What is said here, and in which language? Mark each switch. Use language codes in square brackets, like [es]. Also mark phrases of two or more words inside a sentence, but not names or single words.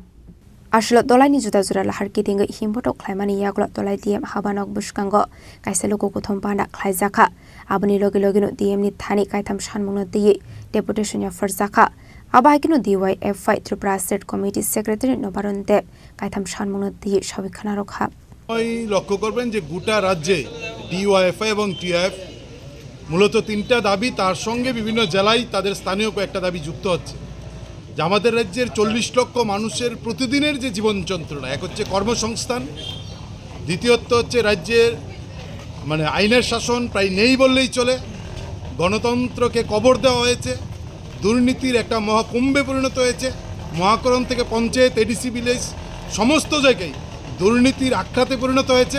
[trp] Ashlo dolai ni juta jura lahar kitinga himbotok khlaimani yaklo dolai DM habanok buskango kaiselo ko kothom panda khlaijaka aboni logi logi no DM ni thani kaitam sanmung no diye deputation ya farzaka abaikino DYF Tripura [en] State Committee Secretary [trp] Nobarun Deb kaitam sanmung no diye sabikhana rokha [bn] ওই লক্ষ্য করবেন যে গোটা রাজ্যে DYF এবং TF মূলত 3টা দাবি, তার সঙ্গে বিভিন্ন জেলায় তাদের স্থানীয় কয়েকটা দাবি যুক্ত হচ্ছে। যে আমাদের রাজ্যের 40 লক্ষ মানুষের প্রতিদিনের যে জীবন যন্ত্রণা, এক হচ্ছে কর্মসংস্থান, দ্বিতীয়ত হচ্ছে রাজ্যের আইনের শাসন প্রায় নেই বললেই চলে, গণতন্ত্রকে কবর দেওয়া হয়েছে, দুর্নীতির একটা মহাকুম্ভে পরিণত হয়েছে, মহাকরণ থেকে পঞ্চায়েত, [en] ADC village [bn] সমস্ত জায়গায় দুর্নীতির আখ্যাতে পরিণত হয়েছে।